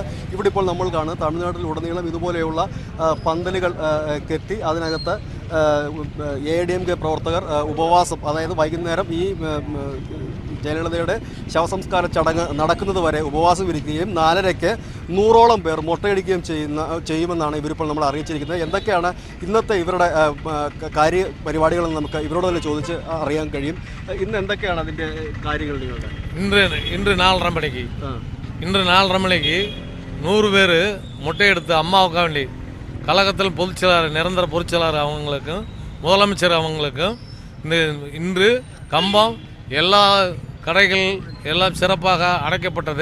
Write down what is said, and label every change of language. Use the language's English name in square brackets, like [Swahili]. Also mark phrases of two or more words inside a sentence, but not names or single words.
[Malayalam] ഇവിടെ ഇപ്പോൾ നമ്മൾ കാണുന്നത് തമിഴ്നാട്ടിലുടനീളം ഇതുപോലെയുള്ള പന്തലുകൾ കെട്ടി അതിനകത്ത് ADMK പ്രവർത്തകർ ഉപവാസം, അതായത് വൈകുന്നേരം ഈ ജയലളിതയുടെ ശവസംസ്കാര ചടങ്ങ് നടക്കുന്നത് വരെ ഉപവാസം ഇരിക്കുകയും 4:30-ക്ക് 100ഓളം പേർ മൊട്ടയടിക്കുകയും ചെയ്യുമെന്നാണ് ഇവരിപ്പോൾ നമ്മൾ അറിയിച്ചിരിക്കുന്നത്. എന്തൊക്കെയാണ് ഇന്നത്തെ ഇവരുടെ കാര്യപരിപാടികളെന്ന് നമുക്ക് ഇവരോട് തന്നെ ചോദിച്ച് അറിയാൻ കഴിയും. ഇന്ന് എന്തൊക്കെയാണ് അതിൻ്റെ കാര്യങ്ങൾ നിങ്ങളുടെ? [Tamil] இன்று 4:30 மணிக்கு 100 பேர் மொட்டையெடுத்து அம்மாவுக்காக வேண்டி கழகத்தில் பொதுச்செயலாளர் நிரந்தர பொதுச்செயலாளர் அவங்களுக்கும் முதலமைச்சர் அவங்களுக்கும் இன்று கம்பம் எல்லா கடைகள் எல்லாம் சிறப்பாக அடைக்கப்பட்டது.